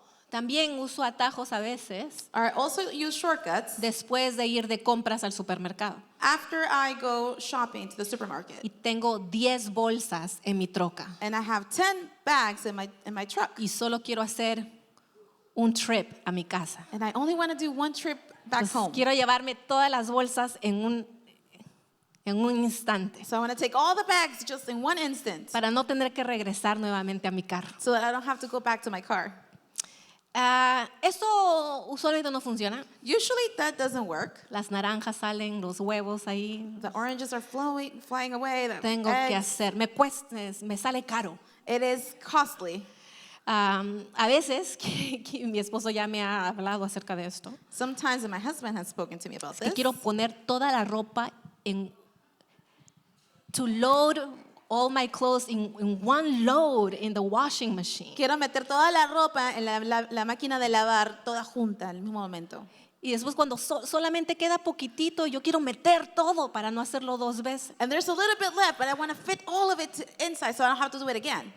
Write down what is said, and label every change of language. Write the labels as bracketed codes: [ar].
[es] También uso atajos a veces [en] Or I also use shortcuts [es] después de ir de compras al supermercado. [en] after I go shopping to the supermarket. [es] Y tengo 10 bolsas en mi troca. [en] And I have 10 bags in my truck. [es] Y solo quiero hacer un trip a mi casa. [en] And I only want to do one trip back [es] Entonces, [en] home. [es] quiero llevarme todas las bolsas en un instante [en] So I want to take all the bags just in one instant [es] para no tener que regresar nuevamente a mi carro. [en] so that I don't have to go back to my car. [es] Esto usualmente no funciona. [en] Usually that doesn't work. [es] Las naranjas salen, los huevos ahí. [en] The oranges are flying away. The [es] Tengo que [en] eggs. [es] hacer, me sale caro. [en] It is costly. [es] A veces, que mi esposo ya me ha hablado acerca de esto, [en] Sometimes, and my husband has spoken to me about [es] que [en] this, [es] quiero poner toda la ropa [en] to load all my clothes in one load in the washing machine. [es] quiero meter toda la ropa en la máquina de lavar toda junta al mismo momento. Y después cuando solamente queda poquitito, yo quiero meter todo para no hacerlo dos veces. [en] And there's a little bit left, but I want to fit all of it inside so I don't have to do it again.